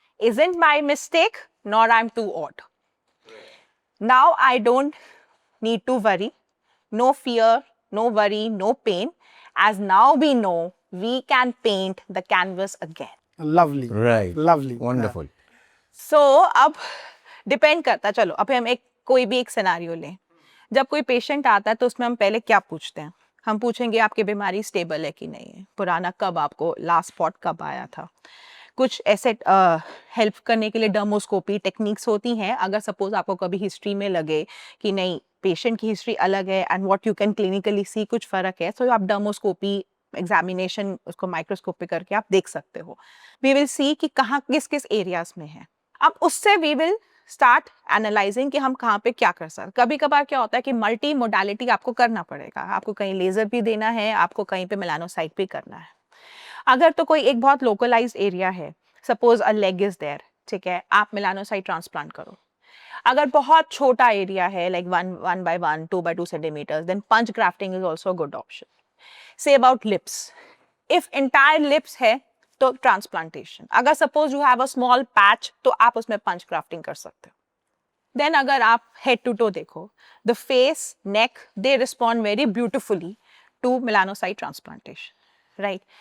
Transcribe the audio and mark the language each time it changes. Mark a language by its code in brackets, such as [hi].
[en] Isn't my mistake, nor I'm too odd. Now I don't need to worry. No fear, no worry, no pain. As now we know, we can paint the canvas again. Lovely. Right. Lovely. Wonderful. [hi] So अब depend करता है. चलो अब हम कोई भी एक scenario लें. जब कोई पेशेंट आता है तो उसमें हम पहले क्या पूछते हैं? हम पूछेंगे आपकी बीमारी स्टेबल है कि नहीं है, पुराना कब आपको लास्ट स्पॉट कब आया था. कुछ ऐसे हेल्प करने के लिए डर्मोस्कोपी टेक्निक्स होती हैं. अगर सपोज आपको कभी हिस्ट्री में लगे कि नहीं पेशेंट की हिस्ट्री अलग है [en] and what you can clinically see [hi] कुछ फर्क है, सो आप डर्मोस्कोपी एग्जामिनेशन उसको माइक्रोस्कोप पे करके आप देख सकते हो. [en] we will see [hi] कि कहाँ किस किस एरियाज में है. अब उससे [en] we will start analysing [hi] कि हम कहाँ पे क्या कर सकते. कभी कभार क्या होता है कि मल्टी मोडालिटी आपको करना पड़ेगा. आपको कहीं लेजर भी देना है, आपको कहीं पे मेलानोसाइट भी करना है. अगर तो कोई एक बहुत लोकलाइज्ड एरिया है, [en] suppose a leg is there, [hi] ठीक है, आप मेलानोसाइट ट्रांसप्लांट करो. अगर बहुत छोटा एरिया है [en] Like 1 by 1, 2 by 2 centimeters, then punch grafting is also a good option. Say about lips. If entire lips [hi] है तो ट्रांसप्लांटेशन. अगर suppose [en] you have a small patch [hi] तो आप उसमें पंच ग्राफ्टिंग कर सकते हो. [en] then [hi] अगर आप हेड टू टो देखो, [en] The face, neck, they respond very beautifully to melanocyte transplantation, right.